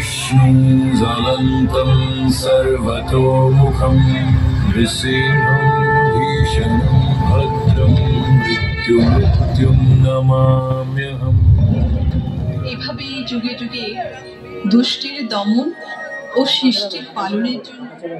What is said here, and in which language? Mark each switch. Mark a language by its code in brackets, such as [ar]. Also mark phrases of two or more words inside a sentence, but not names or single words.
[sa] विष्णुं ज्वलन्तं सर्वतोमुखं नृसिंहं भीषणं भद्रं मृत्युं नमाम्यहम्। [bn] এভাবেই যুগে যুগে দুষ্টের দমন ও সৃষ্টির পালনের জন্য